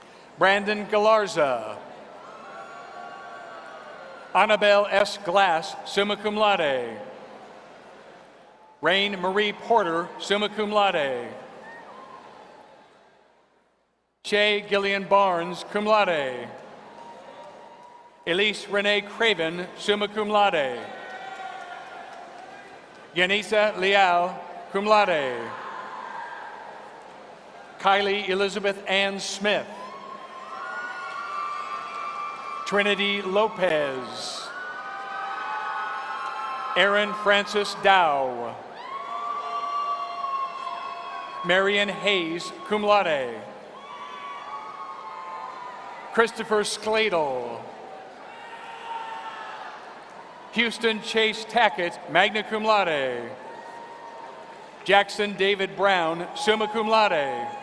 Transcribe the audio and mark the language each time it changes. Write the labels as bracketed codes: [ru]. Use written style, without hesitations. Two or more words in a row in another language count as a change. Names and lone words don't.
[en] Brandon Galarza. Annabelle S. Glass, [la] summa cum laude. [en] Rain Marie Porter, [la] summa cum laude. [en] Shay Gillian Barnes, [la] cum laude. [en] Elise Renee Craven, [la] summa cum laude. [en] Yanisa Leal, [la] cum laude. [en] Kylie Elizabeth Ann Smith. Trinity Lopez. Aaron Francis Dow. Marion Hayes, [la] cum laude. [en] Christopher Skladel. Houston Chase Tackett, [la] magna cum laude. [en] Jackson David Brown, [la] summa cum laude.